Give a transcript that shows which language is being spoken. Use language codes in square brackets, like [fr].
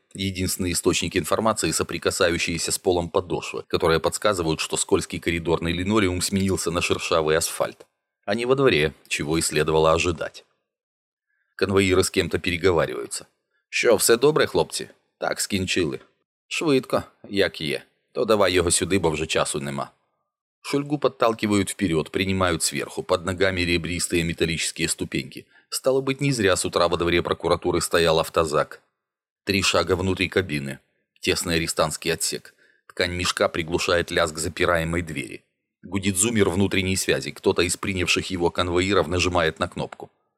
[ru] Единственный источник информации – соприкасающиеся с полом подошвы, которые подсказывают, что скользкий коридорный линолеум сменился на шершавый асфальт. Они во дворе, чего и следовало ожидать. Конвоиры с кем-то переговариваются. [uk] «Що, все добре, хлопці?» «Так, скінчили». «Швидко, як є. То давай його сюди, бо вже часу нема». [ru] Шульгу подталкивают вперед, принимают сверху, под ногами ребристые металлические ступеньки. Стало быть, не зря с утра во дворе прокуратуры стоял автозак. Три шага внутри кабины. Тесный арестантский отсек. Ткань мешка приглушает лязг запираемой двери. Гудит зуммер внутренней связи, кто-то из принявших его конвоиров нажимает на кнопку.